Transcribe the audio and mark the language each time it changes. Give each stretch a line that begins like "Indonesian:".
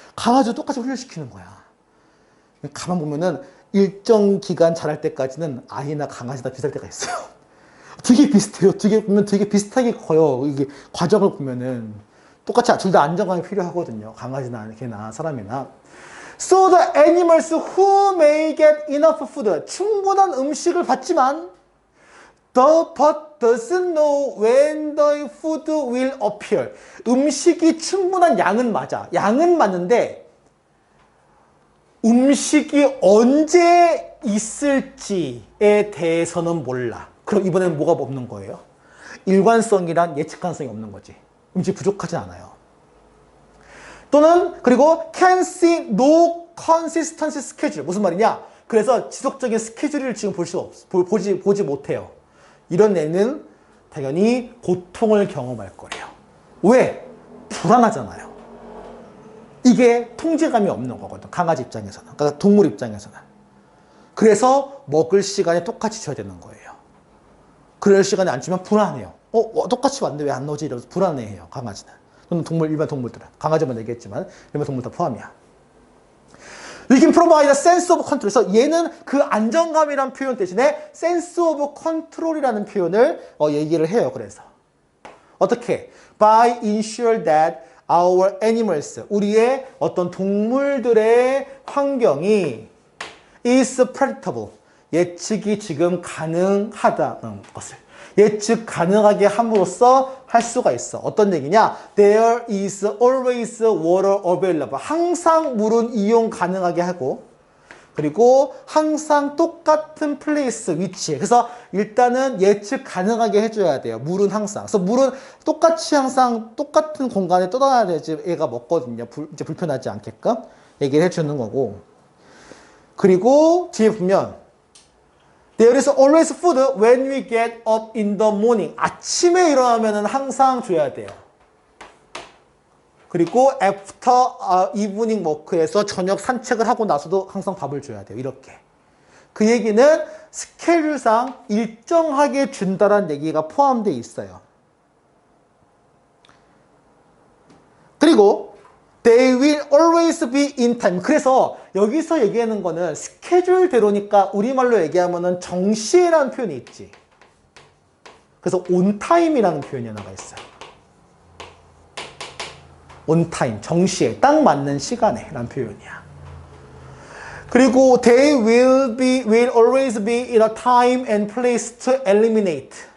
Korean: 강아지도 똑같이 훈련시키는 거야. 가만 보면은 일정 기간 자랄 때까지는 아이나 강아지나 비슷할 때가 있어요. 되게 비슷해요. 되게 비슷하게 커요. 이게 과정을 보면은. 똑같이 둘 다 안정감이 필요하거든요. 강아지나 개나 사람이나.
English: So the animals who may get enough food.
Korean: 충분한 음식을 받지만
English: but doesn't know when the food will appear.
Korean: 음식이 충분한 양은 맞아. 양은 맞는데 음식이 언제 있을지에 대해서는 몰라. 그럼 이번에는 뭐가 없는 거예요? 일관성이란 예측 가능성이 없는 거지. 음식 부족하진 않아요. 또는 그리고
English: can see no consistency schedule.
Korean: 무슨 말이냐? 그래서 지속적인 스케줄을 지금 보지 못해요. 이런 애는 당연히 고통을 경험할 거예요. 왜? 불안하잖아요. 이게 통제감이 없는 거거든. 강아지 입장에서는. 그러니까 동물 입장에서는. 그래서 먹을 시간에 똑같이 줘야 되는 거예요. 그럴 시간에 안 주면 불안해요. 똑같이 왔는데 왜 안 넣지? 이러면서 불안해해요, 강아지는. 또는 일반 동물들은. 강아지만 얘기했지만 일반 동물 다 포함이야.
English: We can provide a sense of control.
Korean: 그래서 얘는 그 안정감이란 표현 대신에
English: sense of control
Korean: 이라는 표현을 얘기를 해요. 그래서 어떻게?
English: By ensure that our animals,
Korean: 우리의 어떤 동물들의 환경이
English: is predictable.
Korean: 예측이 지금 가능하다는 것을. 예측 가능하게 함으로써 할 수가 있어. 어떤 얘기냐?
English: There is always water available.
Korean: 항상 물은 이용 가능하게 하고, 그리고 항상 똑같은 플레이스, 위치에. 그래서 일단은 예측 가능하게 해줘야 돼요. 물은 항상. 그래서 물은 똑같이 항상 똑같은 공간에 떠다녀야지 애가 먹거든요. 이제 불편하지 않게끔 얘기를 해주는 거고. 그리고 뒤에 보면
English: There is always food when we get up in the morning.
Korean: 아침에 일어나면 항상 줘야 돼요. 그리고
English: after evening walk
Korean: 에서 저녁 산책을 하고 나서도 항상 밥을 줘야 돼요. 이렇게. 그 얘기는 스케줄상 일정하게 준다는 얘기가 포함되어 있어요.
English: 그리고 They will always be in time.
Korean: 그래서 여기서 얘기하는 거는 스케줄대로니까 우리말로 얘기하면은 정시라는 표현이 있지. 그래서 on time이라는 표현이 하나가 있어요. on time, 정시에 딱 맞는 시간에 라는 표현이야.
English: 그리고 they will always be in a time and place to eliminate.